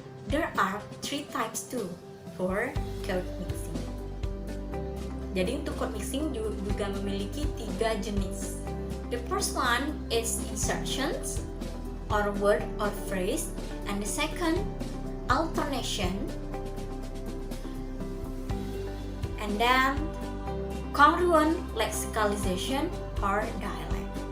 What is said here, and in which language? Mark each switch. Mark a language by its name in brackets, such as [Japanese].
[English] There are 3 types too for code mixing. [Indonesian] Jadi untuk code mixing juga memiliki 3 jenis. [English] The first one is insertions or word or phrase, and the second alternation, and then congruent lexicalization or dialect.